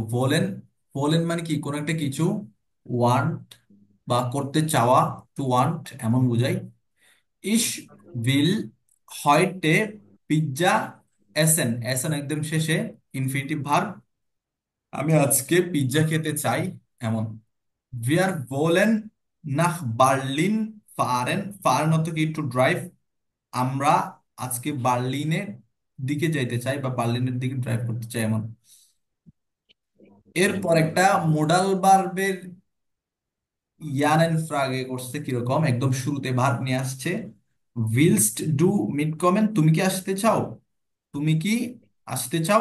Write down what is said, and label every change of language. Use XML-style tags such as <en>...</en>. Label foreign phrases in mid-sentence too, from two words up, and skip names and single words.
<bn>ভোলেন, ভোলেন মানে কি, কোন একটা কিছু ওয়ান্ট বা করতে চাওয়া,</bn> <en>to want</en> <bn>এমন বোঝায়।</bn> <de>Ich will heute Pizza essen,</de> <bn>এসেন একদম শেষে,</bn> <en>infinitive verb,</en> <bn>আমি আজকে পিৎজা খেতে চাই, এমন।</bn> <de>Wir wollen nach Berlin fahren,</de> <bn>fahren অর্থ কি,</bn> <en>to drive,</en> <bn>আমরা আজকে বার্লিনের দিকে যাইতে চাই বা বার্লিনের দিকে ড্রাইভ করতে চাই, এমন। এরপর একটা মোডাল ভার্বের ইয়ান এন্ড ফ্রাগে করছে কিরকম, একদম শুরুতে ভার্ব নিয়ে আসছে,</bn> <de>Willst du mit kommen,</de> <bn>তুমি কি আসতে চাও, তুমি কি আসতে চাও।</bn>